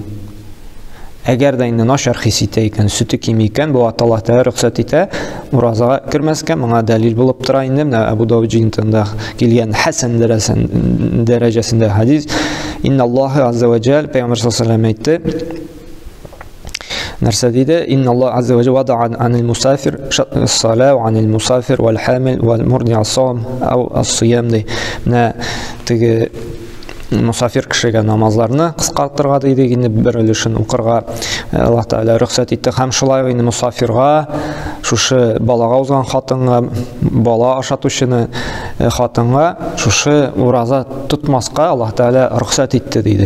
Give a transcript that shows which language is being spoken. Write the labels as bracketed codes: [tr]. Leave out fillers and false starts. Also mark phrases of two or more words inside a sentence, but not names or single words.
[tt] Әгәр дә инде начар хис итә икән, сөте кими икән, бу Аллаһ Тәала рөхсәт итә уразага кермәскә. Моңа дәлил булып тора инде, менә Абу Дауд җинтында килгән хәсән дәрәҗәсендә хадис. [ar] إن الله عز وجل, [tt] Пәйгамбәр [ar] صلى الله عليه وسلم [tt] әйтте. Нәрсә диде? [ar] إن الله عز وجل وضع عن المسافر الصلاة وعن المسافر والحامل والمرضع الصوم أو الصيام ди. [tt] Менә теге мусафир кешегә намазларны кыскартырга диде, инде бер өлешен укырга Аллаһ Тәала рөхсәт итте. Һәм шулай инде мусафирга, шушы балага узган хатынга, бала ашатучыны хатынга шушы ураза тотмаска Аллаһ Тәала рөхсәт итте диде.